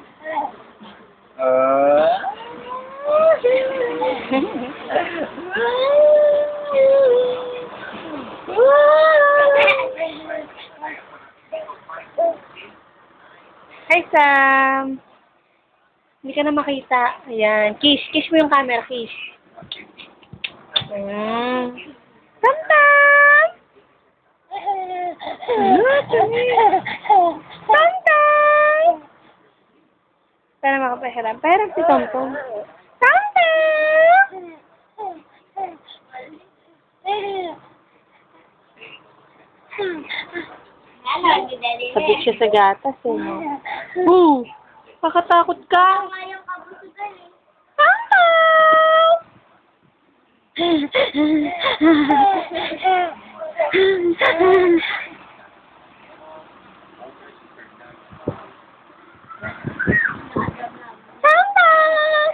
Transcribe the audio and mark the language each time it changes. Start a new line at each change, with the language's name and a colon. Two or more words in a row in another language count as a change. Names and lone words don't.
English: Hi, Sam.
Filipino: Hindi ka na makita. Ayan. Kiss. Kiss mo yung camera. Kiss. Ayan. Tam Tam! Tam Tam! Para makapahiram. Pahiram si Tom Tom. Tam Tam! Sabik siya sa gatas eh. No? Kakatakot ka. Tam Tam! Tam Tam!